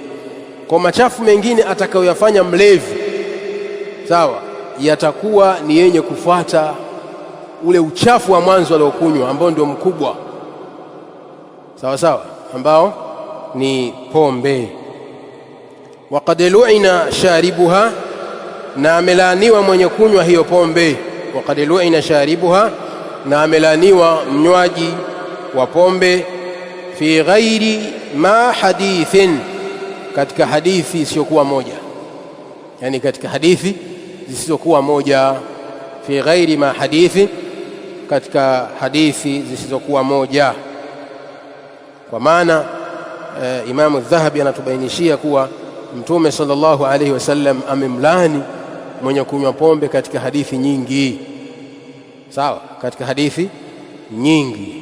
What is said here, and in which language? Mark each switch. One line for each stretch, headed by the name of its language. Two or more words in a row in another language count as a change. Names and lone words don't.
Swahili: Kwa machafu mengine atakayoyafanya mlevi, sawa, yatakuwa ni yenye kufuata ule uchafu wa mwanzo aliokunywa, ambao ndio mkubwa, sawa sawa, ambao ni pombe.
Arabic: وقد لعن شاربها,
Swahili: na amelaaniwa mwenye kunywa hiyo pombe.
Arabic: وقد لعن شاربها,
Swahili: na amelaaniwa mnywaji wa pombe.
Arabic: في غير ما حديث,
Swahili: katika hadithi isiyokuwa moja, yani katika hadithi zisizokuwa moja,
Arabic: في غير ما حديث,
Swahili: katika hadithi zisizokuwa moja. Kwa maana Imamu Dhahabi anatubainishia kuwa Mtume
Arabic: صلى الله عليه وسلم
Swahili: amemlani mwenye kunywa pombe katika hadithi nyingi, sawa, katika hadithi nyingi.